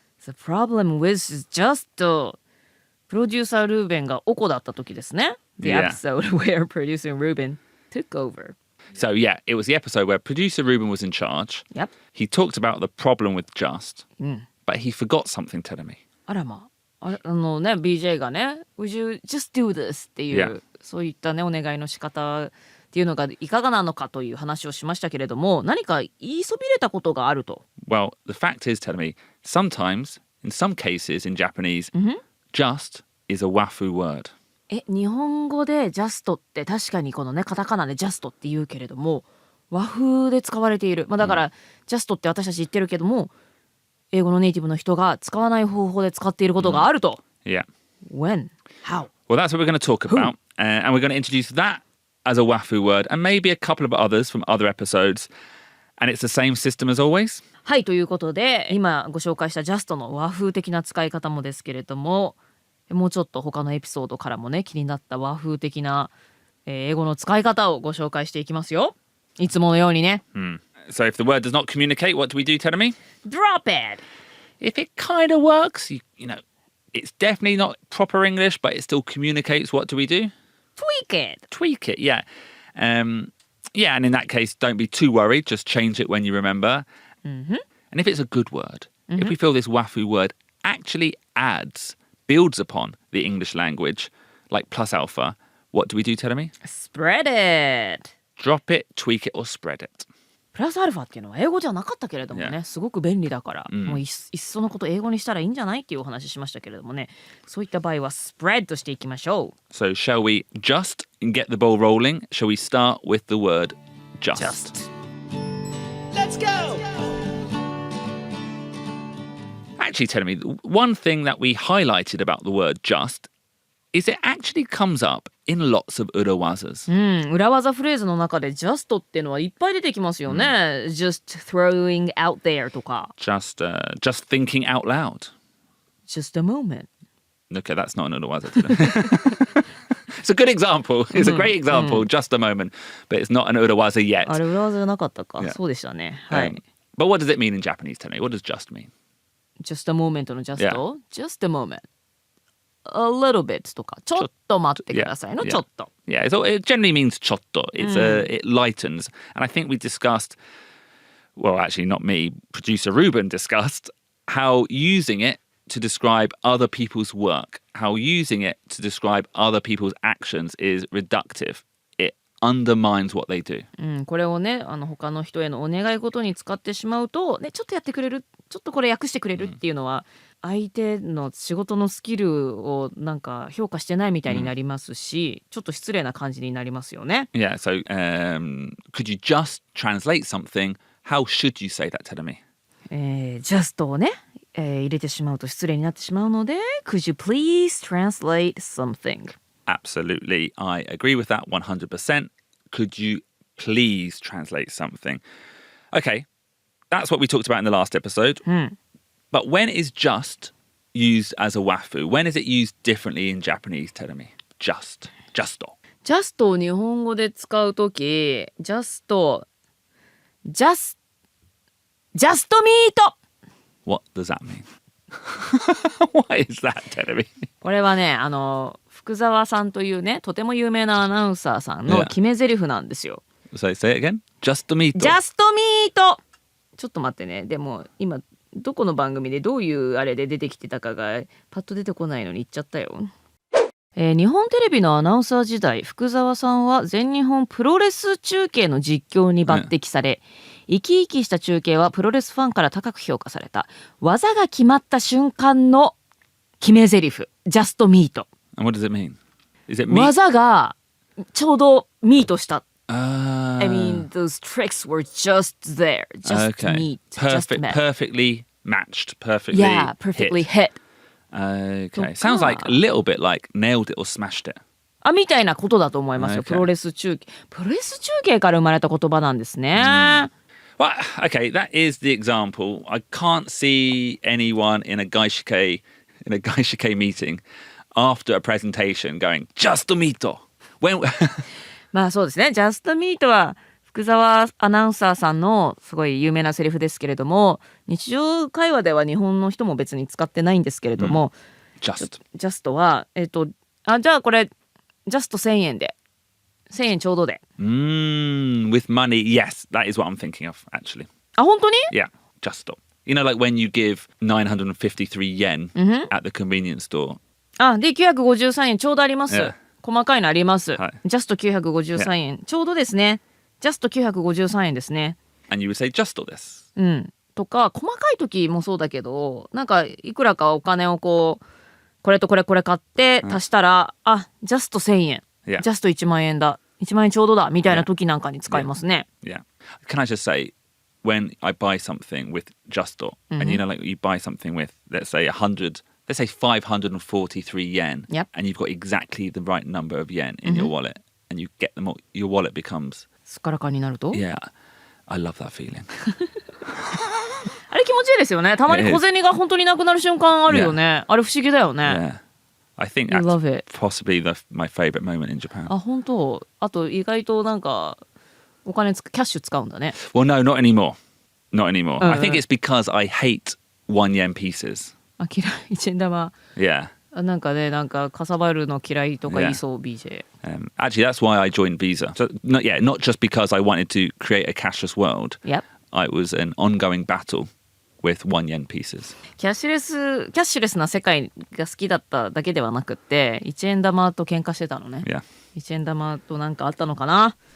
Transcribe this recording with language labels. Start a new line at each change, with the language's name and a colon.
English: The problem with Just
Japanese: プロデューサールーベンがおこだった時ですね。
English: The episode where producer Ruben took over. So yeah, it was the episode where producer Ruben was in charge. Yep. He talked about the problem with Just, but he forgot something, Terumi.
Japanese: あらまあ、ね、BJ がね
English: Would you just do this
Japanese: っていう、そういったねお願いの仕方っていうのがいかがなのかという話をしましたけれども、何か言いそびれたことがあると。
English: Well, the fact is, Terumi, sometimes, in some cases in Japanese, just is a wafu word.
Japanese: 日本語で just って確かにこのねカタカナで just って言うけれども、和風で使われている。だから、just って私たち言ってるけども、英語のネイティブの人が使わない方法で使っていることがあると。
English: Yeah. When? How? Well, that's what we're going to talk about. And we're going to introduce that as a wafu word and maybe a couple of others from other episodes. And it's the same system as always.
Japanese: はい、ということで今ご紹介した just の和風的な使い方もですけれども、もうちょっと他のエピソードからもね気になった和風的な、英語の使い方をご紹介していきますよ。いつものようにね。
English: So if the word does not communicate, what do we do, Terumi? Drop it! If it kind of works, you know, it's definitely not proper English, but it still communicates, what do we do? Tweak it! Tweak it, yeah. Yeah, and in that case, don't be too worried. Just change it when you remember. And if it's a good word, if we feel this wafu word actually builds upon the English language, like plus alpha, what do we do, Terumi? Spread it! Drop it, tweak it, or spread it.
Japanese: プラスアルファっていうのは英語じゃなかったけれどもね、すごく便利だから、もういっそのこと英語にしたらいいんじゃないっていうお話しましたけれどもね、そういった場合は spread としていきましょう。
English: So shall we just get the ball rolling? Shall we start with the word just? Let's go! Actually, tell me, one thing that we highlighted about the word just is it actually comes up in lots of urawazas.
Japanese: 裏技フレーズの中で just っていうのはいっぱい出てきますよね。
English: just throwing out there
Japanese: とか。
English: Just thinking out loud. Just a moment. Okay, that's not an urawaza. It's a good example. It's a great example. Just a moment. But it's not an urawaza yet.
Japanese: あれ裏技じゃなかったか。そうでしたね。はい。
English: But what does it mean in Japanese? Tell me. What does just mean? Just a moment
Japanese: の just、
English: just a moment。 A little bit
Japanese: とかちょっと待ってくださいのちょっと。
English: Yeah, it generally means ちょっと. It lightens. And I think we discussed, well, actually not me, producer Ruben discussed how using it to describe other people's work, how using it to describe other people's actions is reductive. It undermines what they do.
Japanese: これをね、他の人へのお願い事に使ってしまうと、ね、ちょっとやってくれるちょっとこれ訳してくれるっていうのは、相手の仕事のスキルをなんか評価してないみたいになりますし、ちょっと失礼な感じになりますよね。
English: Yeah, so could you just translate something? How should you say that, Terumi?
Japanese: just をね、入れてしまうと失礼になってしまうので
English: Could you please translate something? Absolutely, I agree with that 100%. Could you please translate something? Okay, that's what we talked about in the last episode. But when is just used as a wafu? When is it used differently in Japanese, Terumi? Just.
Japanese: just を日本語で使うとき just meet!
English: What does that mean? What is that, Terumi?
Japanese: これはね、福沢さんというね、とても有名なアナウンサーさんの決め台詞なんですよ。
English: So say it again. Just meet.
Japanese: Just meet! ちょっと待ってね。でも今どこの番組でどういうあれで出てきてたかがパッと出てこないのに言っちゃったよ。日本テレビのアナウンサー時代、福沢さんは全日本プロレス中継の実況に抜擢され、生き生きした中継はプロレスファンから高く評価された。技が決まった瞬間の決め台詞 Just meet。
English: And what does it mean? Is it meet?
Japanese: 技がちょうどミートした。
English: I mean, those tricks were just there. Just meet. Just met. Perfectly matched. Perfectly Yeah, perfectly hit. Okay. Sounds like a little bit like nailed it or smashed it.
Japanese: みたいなことだと思いますよ。
English: Okay.
Japanese: プロレス中継から生まれた言葉なんですね。
English: Well, okay, that is the example. I can't see anyone in a gaishike meeting after a presentation going, Just meet. When
Japanese: まあそうですね。 Just meet は福沢アナウンサーさんのすごい有名なセリフですけれども、日常会話では日本の人も別に使ってないんですけれども、Just はじゃあこれ Just 1000円で1000円ちょうどで。
English: with money, yes, that is what I'm thinking of, actually.
Japanese: 本当に？
English: Yeah, just. You know, like when you give 953 yen at the convenience store.
Japanese: で953円ちょうどあります。
English: Yeah.
Japanese: 細かいのあります。はい、 Just 953円、ちょうどですね。 Just 953円ですね。
English: And you would say just
Japanese: です。とか細かい時もそうだけど、なんかいくらかお金をこれとこれ買って足したら、Just 1000円、Just 1万円だ、1万円ちょうどだみたいな時なんかに使いますね。
English: Yeah. Can I just say, when I buy something with Just, and you know, like you buy something with, let's say 543 yen, and you've got exactly the right number of yen in your wallet, and you get them all, your wallet becomes
Japanese: すっからかんになると、
English: Yeah, I love that feeling.
Japanese: あれ気持ちいいですよね。たまに小銭が本当になくなる瞬間あるよね。あれ不思議だよね。
English: Yeah. I think that's possibly my favorite moment in Japan.
Japanese: 本当。あと意外となんかお金キャッシュ使うんだね。
English: Well, no, not anymore. Not anymore. I think it's because I hate 1 yen pieces.
Japanese: 嫌い、1円玉。
English: Yeah.
Japanese: なんかね、なんかかさばるの嫌いとか言いそう、BJ.
English: Actually, that's why I joined Visa. So, not just because I wanted to create a cashless world. Yep. It was an ongoing battle with 1 yen pieces.
Japanese: キャッシュレスな世界が好きだっただけではなくって、1円玉と喧嘩してたのね。
English: Yeah.
Japanese: 1円玉となんかあったのかな。